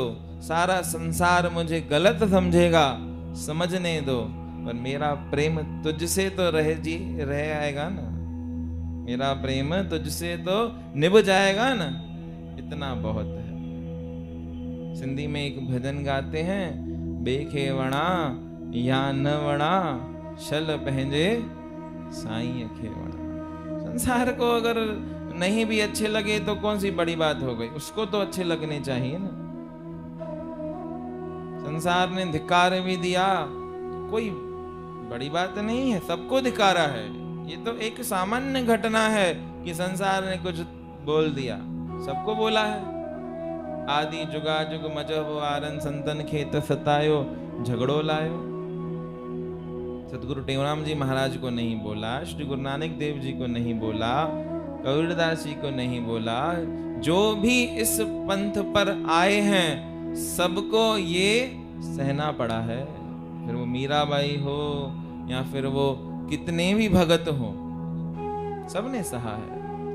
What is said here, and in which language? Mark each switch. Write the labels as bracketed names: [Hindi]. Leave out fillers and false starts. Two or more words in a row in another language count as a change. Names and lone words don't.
[Hindi] सारा संसार मुझे गलत समझेगा, समझने दो। पर मेरा प्रेम तुझसे तो रह आएगा ना, मेरा प्रेम तुझसे तो निभ जाएगा ना, इतना बहुत है। सिंधी में एक भजन गाते हैं, [Sindhi] बेखे वणा या न वणा, शल पहंजे साईं खे वणा। [Hindi] संसार को अगर नहीं भी अच्छे लगे तो कौन सी बड़ी बात हो गई, उसको तो अच्छे लगने चाहिए ना। संसार ने धिक्कार भी दिया, कोई बड़ी बात नहीं है, सबको धिक्कारा है। ये तो एक सामान्य घटना है कि संसार ने कुछ बोल दिया, सबको बोला है। [Sindhi] आदि जुगा जुग मजहब आरन, संतन खेत सतायो, झगड़ो लायो। [Hindi] सतगुरु टेवराम जी महाराज को नहीं बोला, श्री गुरु नानक देव जी को नहीं बोला, कबीरदास जी को नहीं बोला, जो भी इस पंथ पर आए हैं सबको ये सहना पड़ा है। फिर वो मीराबाई हो या फिर वो कितने भी भगत हो, सबने सहा है।